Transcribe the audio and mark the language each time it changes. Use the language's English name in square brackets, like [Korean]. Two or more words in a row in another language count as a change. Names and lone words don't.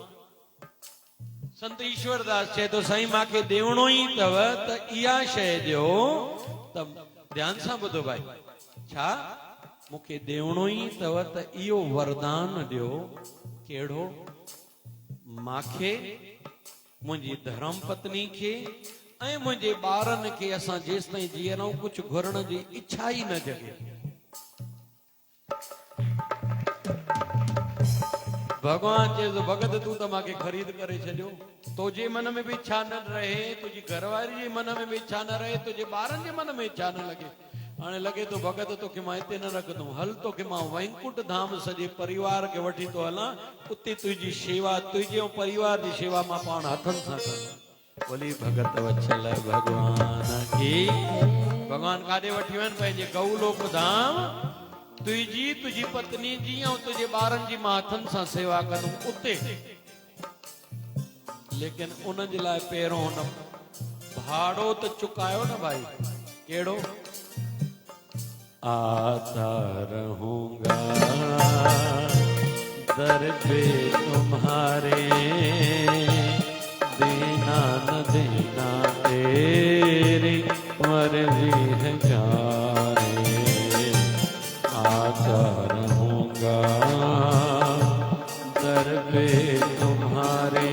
[Sindhi] संत ईश्वरदास चए तो साईं मांखे ॾियणो ई अथव त इहा शइ ॾियो त ध्यान सां ॿुधो भाई छा मूंखे ॾियणो ई अथव त इहो वरदान ॾियो कहिड़ो मांखे मुंहिंजी धर्म पत्नी खे ऐं मुंहिंजे ॿारनि खे असां जेसि ताईं जीअरूं कुझु घुरण जी इच्छा ई न जगे। भगवान चए तो भगत तू त मांखे ख़रीद करे छॾियो तुंहिंजे मन में भी इच्छा न रहे तुंहिंजी घरवारी जे मन में भी इच्छा न रहे तुंहिंजे ॿारनि जे मन में इच्छा न लगे हाणे लगे तो भगत तोखे मां हिते न रखंदुमि हल तोखे मां वैकुंठ धाम सॼे परिवार खे वठी तो हलां उते तुंहिंजी शेवा तुंहिंजे परिवार जी शेवा मां पाण हथनि सां कंदुमि। बोली भगत वत्सल भगवान की भगवान काॾे वठी वञनि पंहिंजे गौलोक धाम तुझी पत्नी जी ऐं तुझे ॿारनि जी मां हथनि सां सेवा कंदुमि उते। लेकिन उन जे लाइ पहिरों हुन भाड़ो त चुकायो न भाई कहिड़ो [Hindi] आता रहूंगा दर पे तुम्हारे देना न देना तेरी मर्जी है जाने आता रहूंगा दर पे तुम्हारे।